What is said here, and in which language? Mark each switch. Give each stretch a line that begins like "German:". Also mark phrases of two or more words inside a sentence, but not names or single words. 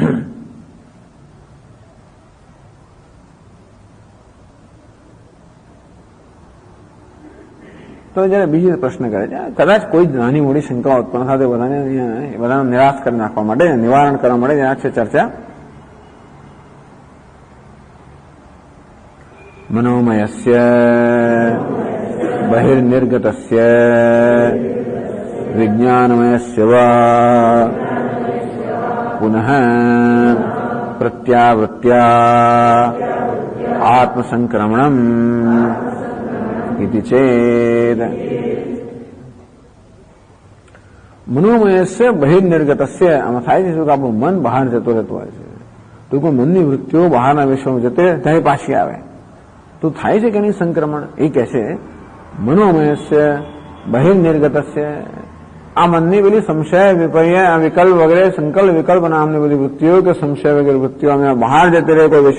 Gujarati: તો જયારે બીજી પ્રશ્ન કરે છે, કદાચ કોઈ નાની મોટી શંકા ઉત્પન્ન થાય બધાને નિરાશ કરી નાખવા માટે, નિવારણ કરવા માટે આ છે ચર્ચા.
Sanskrit: મનોમયસ્ય બહિર્નિર્ગતસ્ય વિજ્ઞાનમયસ્ય વા पुनः प्रत्यावृत्त्या आत्मसंक्रमणम् इति चेत् મનોમયસ્ય બહિર્નિર્ગતસ્ય
Gujarati: આમાં થાય છે કે આપણું મન બહાર જતો રહેતું હોય છે તો કોઈ મનની વૃત્તિઓ બહારના વિશ્વમાં જતે ત્યારે પાછી આવે તો થાય છે કે નહીં સંક્રમણ એ કહે છે
Sanskrit: મનોમયસ્ય બહિર્નિર્ગતસ્ય
Gujarati: આ મનની બધી સંશય વિપર્ય વિકલ્પ વગેરે સંકલ્પ વિકલ્પ નામની બધી વૃત્તિઓ કે સંશય વગેરે વૃત્તિઓ અમે બહાર જતી રહે કોઈ